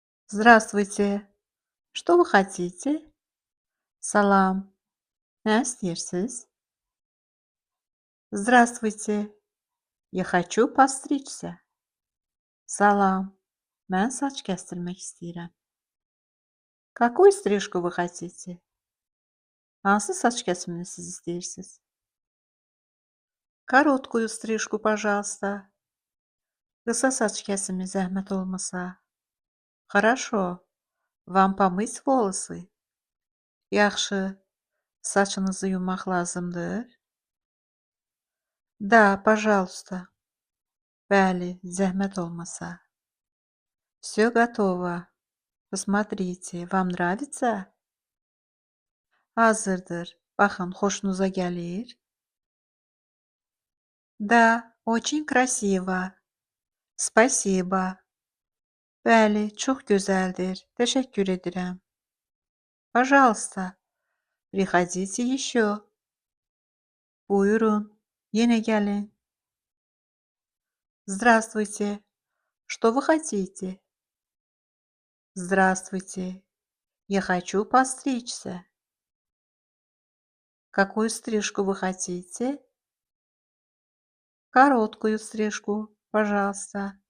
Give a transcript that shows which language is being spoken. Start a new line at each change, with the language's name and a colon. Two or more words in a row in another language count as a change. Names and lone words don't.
Russian: Здравствуйте. Что вы хотите? Салам.
Azerbaijani: Nə istəyirsiniz?
Russian: Здравствуйте. Я хочу постричься.
Azerbaijani: Salam. Mən saç kəstirmək istəyirəm.
Russian: Какую стрижку вы хотите?
Azerbaijani: Hansı saç kəsimini siz istəyirsiniz?
Russian: Короткую стрижку, пожалуйста.
Azerbaijani: Qısa saç kəsimi zəhmət olmasa.
Russian: Хорошо. Вам помыть волосы?
Azerbaijani: Yaxşı. Saçınızı yumaq lazımdır?
Russian: Да, пожалуйста.
Azerbaijani: Bəli, zəhmət olmasa.
Russian: Всё готово. Посмотрите, вам нравится?
Azerbaijani: Hazırdır. Baxın, xoşunuza gəlir?
Russian: Да, очень красиво. Спасибо.
Azerbaijani: Bəli, çox gözəldir. Təşəkkür edirəm.
Russian: Пожалуйста, приходите еще.
Azerbaijani: Buyurun, yenə gəlin.
Russian: Здравствуйте. Что вы хотите? Здравствуйте. Я хочу постричься. Какую стрижку вы хотите? Короткую стрижку, пожалуйста.